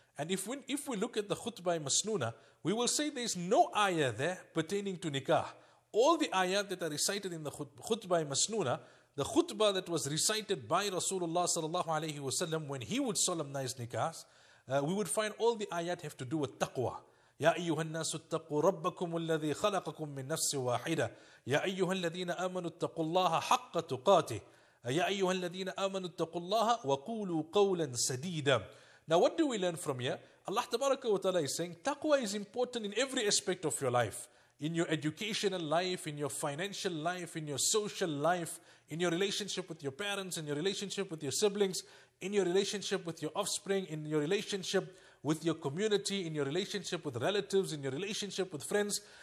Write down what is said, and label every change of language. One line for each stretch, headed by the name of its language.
English: And if we look at the khutbah masnoona, we will say there is no ayah there pertaining to nikah. All the ayat that are recited in the khutbah masnoona, the khutbah that was recited by Rasulullah sallallahu alayhi wasallam when he would solemnize nikahs, we would find all the ayat have to do with taqwa.
Arabic: يا أيها الناس اتقوا ربكم الذي خلقكم من نفس واحدة يا أيها الذين آمنوا اتقوا الله حق تقاته يا أيها الذين آمنوا اتقوا الله وقولوا قولا سديدا.
English: Now what do we learn from here? Allah tabaraka wa ta'ala is saying taqwa is important in every aspect of your life. In your educational life, in your financial life, in your social life, in your relationship with your parents, in your relationship with your siblings, in your relationship with your offspring, in your relationship with your community, in your relationship with relatives, in your relationship with friends.